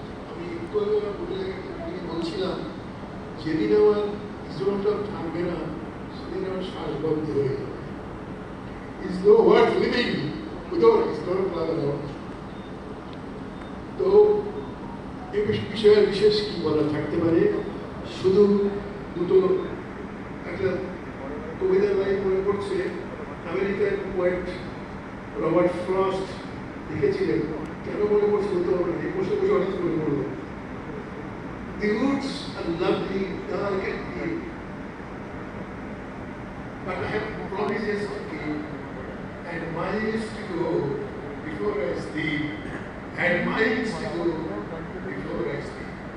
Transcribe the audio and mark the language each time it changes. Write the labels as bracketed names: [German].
[Bangla] আমি একটু বলছিলাম যেদিন আমার ইসরোটা থাকবে না সেদিন আমার শ্বাস বন্ধ হয়ে যাবে। [English] It's no worth living without Isro Club. [Bangla] তো এই বিষয়ে বিশেষ কি বলা থাকতে পারে, শুধু দুটো একটা কবিতার লাইন মনে পড়ছে। আমেরিকান পোয়েট রবার্ট ফ্রস্ট লিখেছিলেন, কেন মনে পড়ছে বলতে পারবো না, এই বসে বসে অনেক মনে পড়লো। [English] The woods are lovely, dark and deep, but I have promises to keep, and miles to go before I sleep, and miles to go before I sleep.